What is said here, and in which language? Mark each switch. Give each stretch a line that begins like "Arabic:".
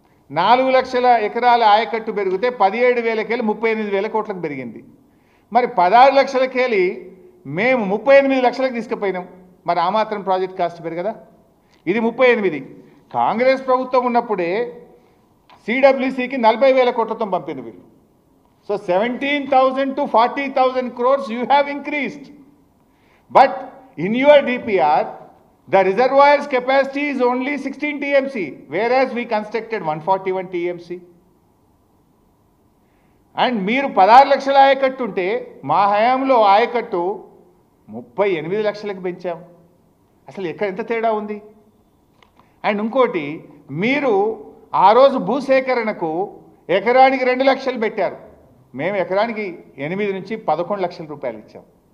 Telugu: 4 లక్షల ఎకరాల ఆయకట్టు పెరిగితే 17,000 38,000 కోట్లకు పెరిగింది. మరి 16 లక్షలకెళ్ళి మేము 38 లక్షలకు తీసుకుపోయినాం. మరి ఆ మాత్రం ప్రాజెక్ట్ కాస్ట్ పెరగదా? ఇది 38. కాంగ్రెస్ ప్రభుత్వం ఉన్నప్పుడే సిడబ్ల్యూసికి 40,000 కోట్లతో పంపిన వీళ్ళు.
English: సో 17,000 to 40,000 crores you have increased. But in your DPR, the reservoir's capacity is only 16 TMC, whereas we constructed 141 TMC.
Telugu: And మీరు 16 లక్షల ఆయకట్టు ఉంటే మా హయాంలో ఆయకట్టు 38 లక్షలకు పెంచాం. అసలు ఎంత తేడా ఉంది? అండ్ ఇంకోటి, మీరు ఆ రోజు భూసేకరణకు ఎకరానికి 2 లక్షలు పెట్టారు, మేము ఎకరానికి 8 నుంచి 11 లక్షల రూపాయలు ఇచ్చాం.